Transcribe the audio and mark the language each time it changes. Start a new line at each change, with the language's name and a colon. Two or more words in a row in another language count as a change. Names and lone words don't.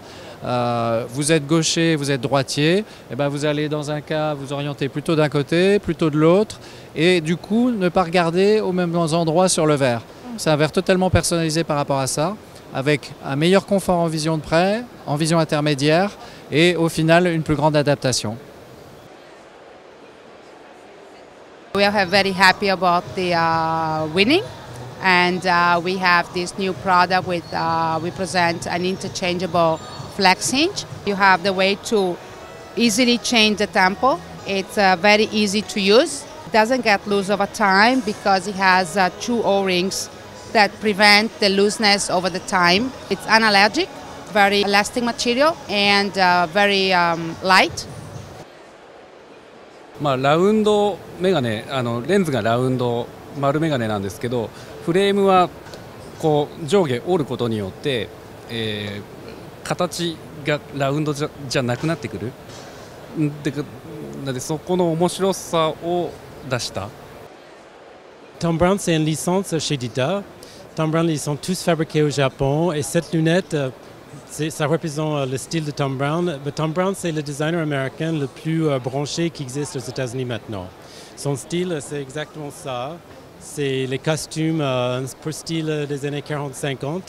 French: Vous êtes gaucher, vous êtes droitier, et ben vous allez dans un cas vous orienter plutôt d'un côté, plutôt de l'autre, et du coup ne pas regarder aux mêmes endroits sur le verre. C'est un verre totalement personnalisé par rapport à ça, avec un meilleur confort en vision de près, en vision intermédiaire et au final une plus grande adaptation.
English: We are very happy about the winning and we have this new product with we present an interchangeable flex hinge. You have the way to easily change the tempo. It's very easy to use. It doesn't get loose over time because it has 2 O-rings that prevent the looseness over the time. It's analergic, very elastic material and very light.
Japanese: ラウンドメガネ、レンズがラウンド丸メガネなんですけど、フレームはこう上下折ることによって、形がラウンドじゃなくなってくる。でそこの面白さを出した。
French: Thom Browne, c'est une licence chez Dita. Thom Browne, ils sont tous fabriqués au Japon et cette lunette, ça représente le style de Thom Browne. Mais Thom Browne, c'est le designer américain le plus branché qui existe aux États-Unis maintenant. Son style, c'est exactement ça. C'est les costumes pour style des années 40-50.